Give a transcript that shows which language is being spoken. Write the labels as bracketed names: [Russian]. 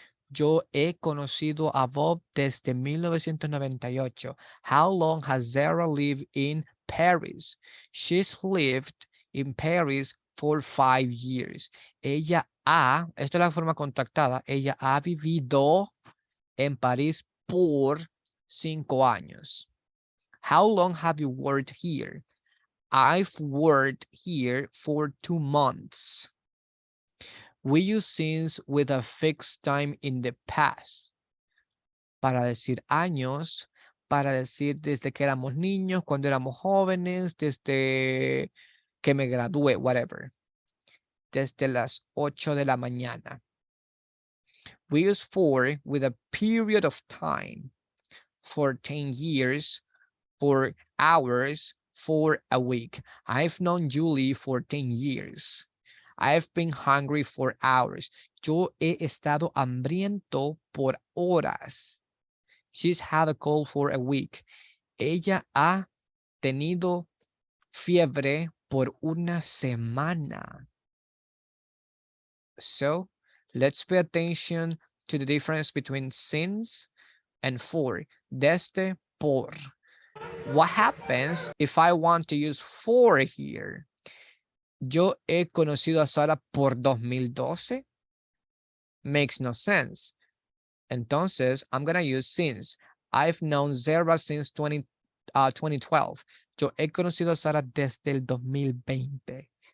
[Spanish] Yo he conocido a Bob desde 1998. [English] How long has Zara lived in Paris? She's lived in Paris for 5 years. [Spanish] Ella ha, esto es la forma contactada, ella ha vivido en París por 5 años. [English] How long have you worked here? I've worked here for 2 months. We use since with a fixed time in the past. [Spanish] Para decir años, para decir desde que éramos niños, cuando éramos jóvenes, desde que me gradué, whatever. Desde las 8 de la mañana. [English] We use for with a period of time. For 10 years, for hours, for a week. I've known Julie for 10 years. I've been hungry for hours. [Spanish] Yo he estado hambriento por horas. [English] She's had a cold for a week. [Spanish] Ella ha tenido fiebre por una semana. [English] So, let's pay attention to the difference between since and for. [Spanish] Desde, por. [English] What happens if I want to use for here? [Spanish] Yo he conocido a Sara por 2012. [English] Makes no sense. Entonces, I'm going to use since. I've known Zara since 2012. [Spanish] Yo he conocido a Sara desde el 2020.